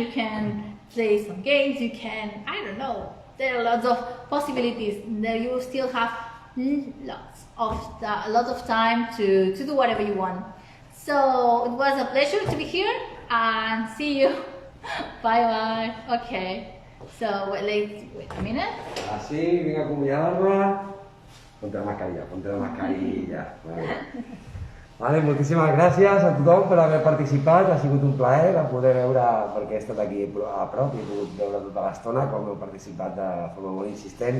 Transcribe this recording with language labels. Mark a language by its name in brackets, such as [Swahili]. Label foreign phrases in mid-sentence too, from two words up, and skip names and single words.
[English] You can play some games, you can, I don't know, there are lots of possibilities. There you still have a lot of time to do whatever you want. So it was a pleasure to be here and see you. Bye bye. Okay. So wait a minute. [Catalan] Así, vinc a acomiadar-me. [Spanish] Ponte la mascarilla. [Catalan] Vale, moltíssimes gràcies a tothom per haver participat, ha sigut un plaer de poder veure, perquè he estat aquí a prop i he pogut veure tota l'estona com heu participat de forma molt insistent.